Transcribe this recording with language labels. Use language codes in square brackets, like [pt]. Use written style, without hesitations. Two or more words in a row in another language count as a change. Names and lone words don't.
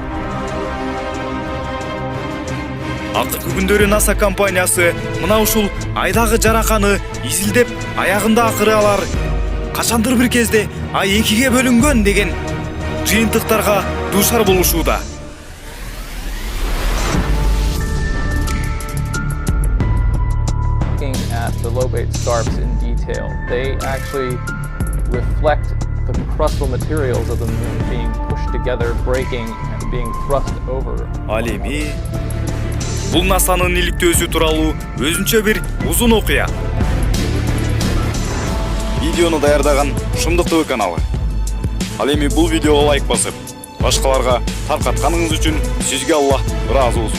[ky] Акыркы күндөрү NASA компаниясы мына ушул айдагы жараканы изилдеп, аягында акыры алар качандыр бир кезде ай 2ге бөлүнгөн деген жыйынтыктарга дуушар болушууда. [en] Looking at the lobate scarps in detail, they actually reflect the crustal materials of the moon being pushed together, breaking and being thrust over. [ky] Ал эми бул NASA'нын иликтөөсү тууралуу өзүнчө бир узун окуя. Видеону даярдаган Шумдук ТВ каналы. Ал эми бул видеого лайк басып, башкаларга таркатканыңыз үчүн сизге Аллах ыраазы болсун.